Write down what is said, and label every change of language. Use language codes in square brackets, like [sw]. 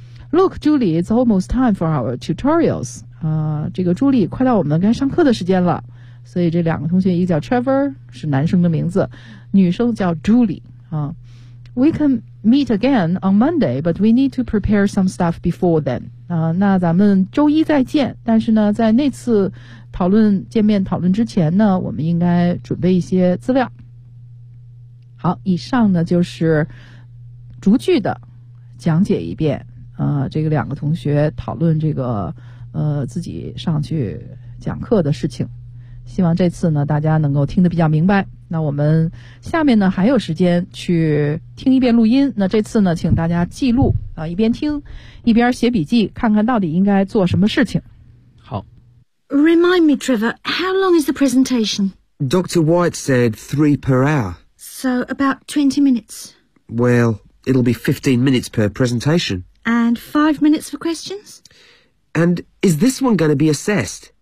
[en] Look, Julie, it's almost time for our tutorials. [zh] 这个朱莉快到我们该上课的时间了。所以这两个同学，一个叫 Trevor， 是男生的名字，女生叫 Julie。 [en] We can meet again on Monday, but we need to prepare some stuff before then. [zh] 那咱们周一再见，但是呢，在那次讨论，见面讨论之前呢，我们应该准备一些资料。好，以上呢就是逐句的讲解一遍。这个两个同学讨论这个自己上去讲课的事情，希望这次呢大家能够听得比较明白。那我们下面呢还有时间去听一遍录音，那这次呢请大家记录啊，一边听一边写笔记，看看到底应该做什么事情。好。 [en] Remind me, Trevor, how long is the presentation? Dr. White said 3 per hour. So about 20 minutes. Well, it'll be 15 minutes per presentation. And 5 minutes for questions? And is this one going to be assessed?